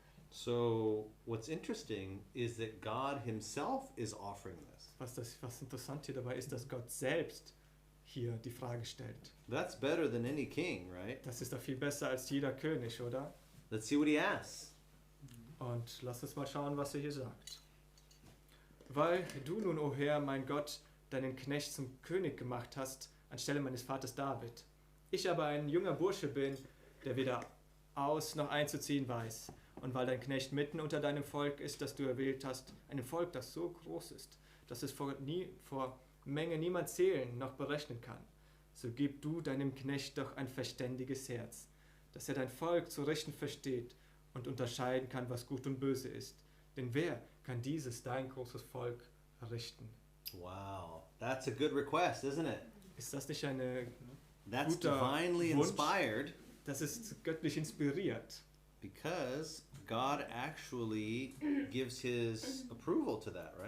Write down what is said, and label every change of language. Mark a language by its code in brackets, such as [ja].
[en] So what's interesting is that God himself is offering this. [de] Was interessant hier dabei ist, dass Gott selbst hier die Frage stellt. [en] That's better than any king, right? [de] Das ist doch viel besser als jeder König, oder? [en] Let's see what he asks. [de] Und lass uns mal schauen, was er hier sagt. Weil du nun, o Herr, mein Gott, deinen Knecht zum König gemacht hast, anstelle meines Vaters David. Ich aber ein junger Bursche bin, der weder aus noch einzuziehen weiß. Und weil dein Knecht mitten unter deinem Volk ist, das du erwählt hast, einem Volk, das so groß ist, dass es vor Menge niemand zählen noch berechnen kann, so gib du deinem Knecht doch ein verständiges Herz, dass er dein Volk zu richten versteht und unterscheiden kann, was gut und böse ist. Denn wer kann dieses dein großes Volk richten? [en] Wow, that's a good request, isn't it? [de] Ist das nicht eine [en] That's [de] guter [en] divinely [de] Wunsch? [en] inspired [de] Das ist göttlich inspiriert, [en] because God actually gives his approval to that, right?